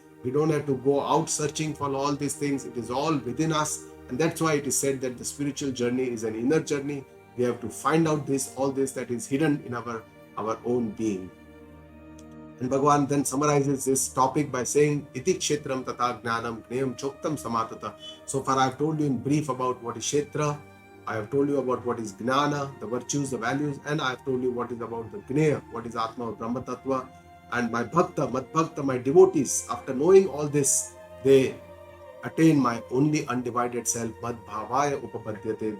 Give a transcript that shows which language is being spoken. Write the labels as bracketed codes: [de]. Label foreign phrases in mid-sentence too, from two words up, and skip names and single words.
[en] We don't have to go out searching for all these things. It is all within us. And that's why it is said that the spiritual journey is an inner journey. We have to find out all this that is hidden in our own being. And Bhagavan then summarizes this topic by saying, [sa] Iti Kshetram tata gnanam gnayam choktam samatata. [en] So far I have told you in brief about what is Kshetra. I have told you about what is Gnana, the virtues, the values, and I have told you what is about the Gnaya, what is Atma or [sa] Brahma Tattva. [en] And my Bhakta, Madbhakta, my devotees, after knowing all this, they attain my only undivided self, [sa] Madbhavaya Upapadyate.